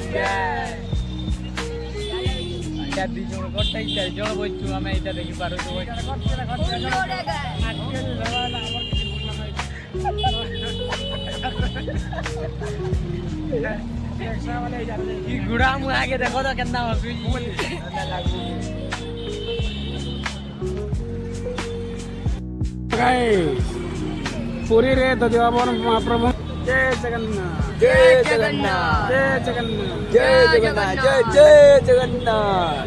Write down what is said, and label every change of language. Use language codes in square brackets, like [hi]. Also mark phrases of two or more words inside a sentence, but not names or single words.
[or] ଏଇଟା ଦି ଜଣ ଗୋଟେ 4 ଜଣ ବଇଛୁ ଆମେ ଏଇଟା ଦେଖି ପାରୁଛୁ କି ଗୁଡା ମୁଁ ଆଗେ ଦେଖ ତ କେନ୍ତା ହସୁଛି ପୁରୀ ରେ ଦଧିବାବନ ମହାପ୍ରଭୁ ଜୟ ଜଗନ୍ନାଥ ଜୟ ଜଗନ୍ନାଥ ଜୟ ଜଗନ୍ନାଥ ଜୟ ଜଗନ୍ନାଥ ଜୟ ଜୟ ଜଗନ୍ନାଥ